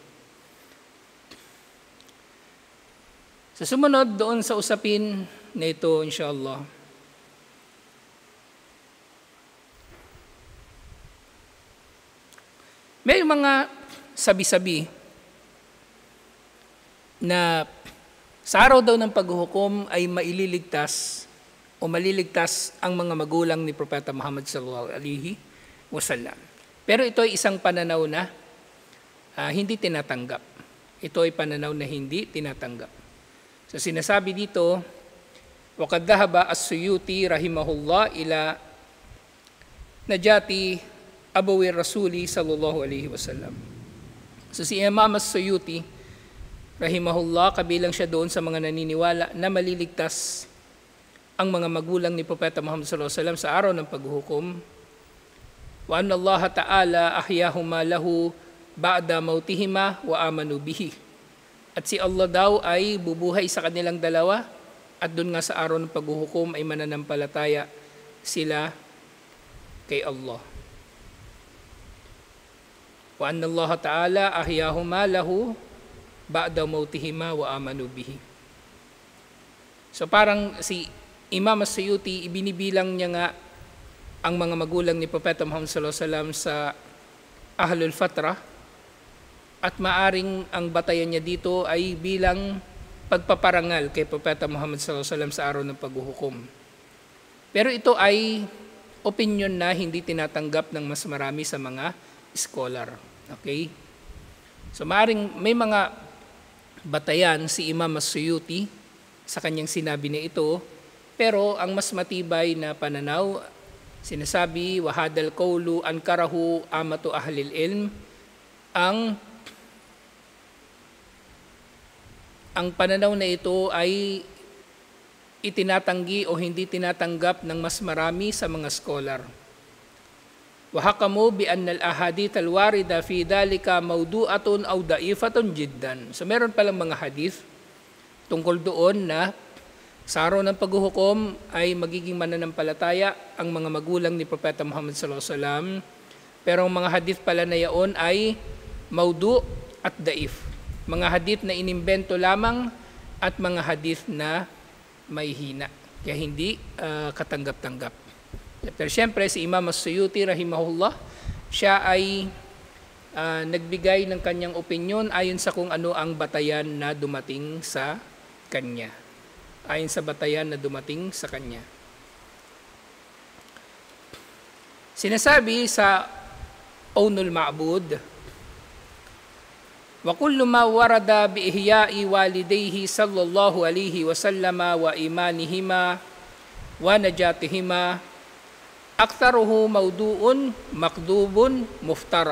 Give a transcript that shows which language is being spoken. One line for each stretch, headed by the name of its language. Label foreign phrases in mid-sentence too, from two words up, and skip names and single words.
Filipino: Sa sumunod, doon sa usapin na ito, inshallah, may mga sabi-sabi na sa araw daw ng paghuhukom ay maililigtas o maliligtas ang mga magulang ni Propeta Muhammad
Arabic: صلى الله عليه وسلم.
Filipino: Pero ito ay isang pananaw na hindi tinatanggap. Ito ay pananaw na hindi tinatanggap. So sinasabi dito,
Arabic: وَقَدْ ذَهَبَ السُّيُوطِي رحمه الله إلى نجاة أبوي رسول صلى الله عليه وسلم.
Filipino: So si Imam as-Suyuti rahimahullah, kabilang siya doon sa mga naniniwala na maliligtas ang mga magulang ni Propeta Muhammad
Arabic: صلى الله عليه وسلم
Filipino: sa araw ng paghuhukom.
Arabic: وأن الله تعالى أحياهما له بعد موتهما وآمنا به.
Filipino: At si Allah daw ay bubuhay sa kanilang dalawa at doon nga sa araw ng paghuhukom ay mananampalataya sila kay Allah.
Arabic: وأن الله تعالى أحياهما له بعد موتهما وآمنا به.
Filipino: So parang si Imam as-Suyuti, ibinibilang niya nga ang mga magulang ni Propeta Muhammad
Arabic: صلى الله عليه وسلم
Filipino: sa
Arabic: أهل الفترة,
Filipino: at maaring ang batayan niya dito ay bilang pagpaparangal kay Propeta Muhammad
Arabic: صلى الله عليه وسلم
Filipino: sa araw ng paghuhukom. Pero ito ay opinion na hindi tinatanggap ng mas marami sa mga scholar. Okay? So maaring may mga batayan si Imam as-Suyuti sa kanyang sinabi na ito, pero ang mas matibay na pananaw, sinasabi,
Arabic: وهذا القول أنكره أئمة أهل العلم,
Filipino: ang pananaw na ito ay itinatanggi o hindi tinatanggap ng mas marami sa mga scholar.
Arabic: وحكموا بأن الأحاديث الواردة في ذلك موضوعة أو ضعيفة جدا.
Filipino: So meron palang mga hadith tungkol doon na sa araw ng paghuhukom ay magiging mananampalataya ang mga magulang ni Propeta Muhammad
Arabic: صلى الله عليه وسلم.
Filipino: Pero ang mga hadith pala na yaon ay mawdu' at da'if. Mga hadith na inimbento lamang at mga hadith na may hina. Kaya hindi katanggap-tanggap. Pero siyempre si Imam as-Suyuti rahimahullah, siya ay nagbigay ng kanyang opinyon ayon sa kung ano ang batayan na dumating sa kanya. ayon sa batayan na dumating sa kanya. Sinasabi sa Aunul Ma'bud,
Arabic: وكل ما ورد بإحياء والديه صلى الله عليه وسلم وإيمانهما ونجاتهما أكثره موضوع مكذوب مفترى.